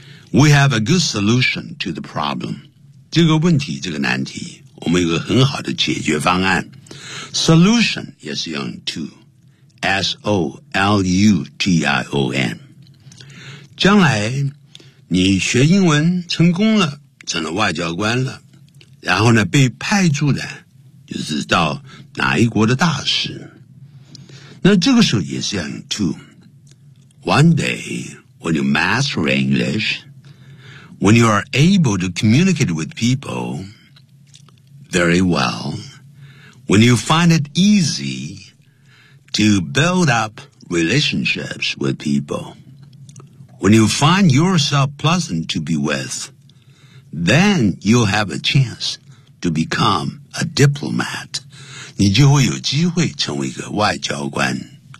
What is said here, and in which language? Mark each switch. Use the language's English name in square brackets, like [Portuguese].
[English] We have a good solution to the problem. [Chinese] 这个问题，这个难题，我们有个很好的解决方案。 [English] Solution [Chinese] 也是用 [English] to, S-O-L-U-T-I-O-N. [Chinese] 将来你学英文成功了，成了外交官了，然后呢被派驻的就是到哪一国的大使，那这个时候也是要用 to。 [English] One day when you master English, when you are able to communicate with people very well, when you find it easy to build up relationships with people, when you find yourself pleasant to be with, then you'll have a chance to becomeA diplomat, [Chinese] 你就会有机会成为一个外交官。